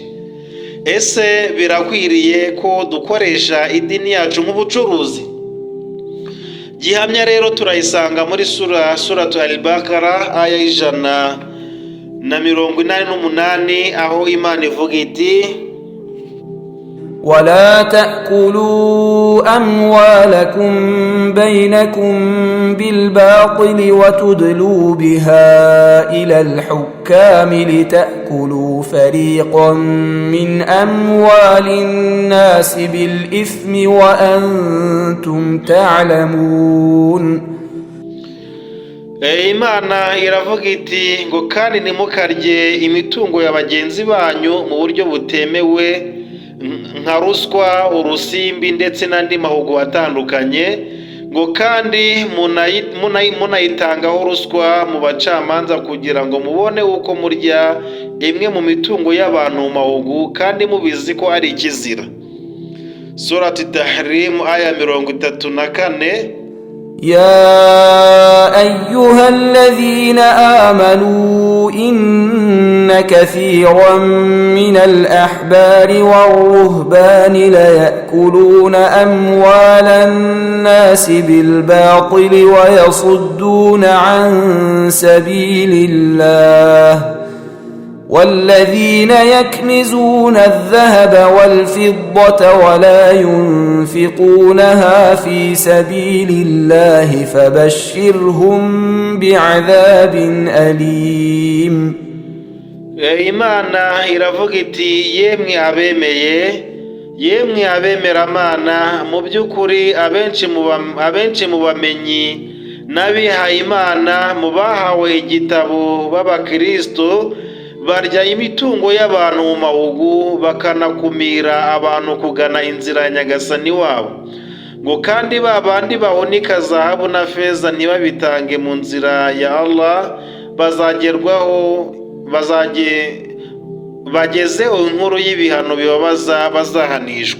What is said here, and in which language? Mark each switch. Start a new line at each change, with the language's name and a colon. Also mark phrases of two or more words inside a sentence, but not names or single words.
Kinyarwanda: Ese birakwiriye ko dukoresha idini yacu nk'ubucuruzi? Gihamya rero turayisanga muri suratu al-Baqara aya 188, aho Imana ivuga iti
Arabic: ولا تأكلوا أموالكم بينكم بالباطل وتدلوا بها إلى الحكام لتأكلوا فريقا من أموال الناس بالإثم وأنتم تعلمون.
Kinyarwanda: Imana iravuga iti ngo kandi ntimukarye imitungo ya bagenzi banyu mu buryo butemewe, nka ruswa, urusimbi ndetse n'andi mahugu atandukanye, ngo kandi munayitangaho ruswa mu bacamanza kugira ngo mubone uko murya imwe mu mitungo y'abantu mu mahugu kandi mubizi ko ari ikizira. Surati Tahrim aya 34.
Arabic: يا أيها الذين آمنوا إن كثيرا من الأحبار والرهبان ليأكلون أموال الناس بالباطل ويصدون عن سبيل الله والذين يكنزون الذهب والفضة ولا ينفقونها في سبيل الله فبشرهم بعذاب أليم.
Kinyarwanda: Imana iravuga iti yemwe abemera Mana, mu by'ukuri abenshi mu bamenyi n'abihaye Imana mu bahawe igitabo b'Abakristo barya imitungo y'abantu mu mahugu bakanakumira abantu kugana inzira ya Nyagasani wabo, ngo kandi babandi bahunika zahabu na feza ntibabitange mu nzira ya Allah bagezeho inkuru y'ibihano bibabaza bazahanishwa.